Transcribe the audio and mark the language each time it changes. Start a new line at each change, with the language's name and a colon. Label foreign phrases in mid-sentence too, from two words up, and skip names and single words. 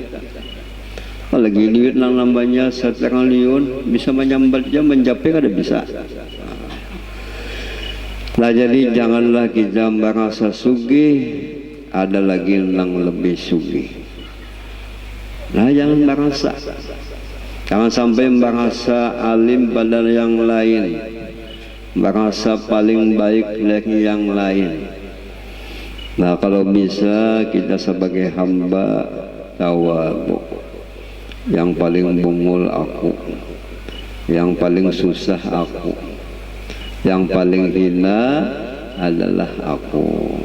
Banjar: Apalagi duit nang nambahnya setekan liun bisa menyambat jam mencapai kada bisa. Nah jadi janganlah kita merasa sugih, ada lagi yang lebih sugih. Nah jangan merasa, jangan sampai merasa alim pada yang lain, merasa paling baik dari yang lain. Nah kalau bisa kita sebagai hamba tawadhu, yang paling bungul aku, yang paling susah aku, yang paling hina adalah aku.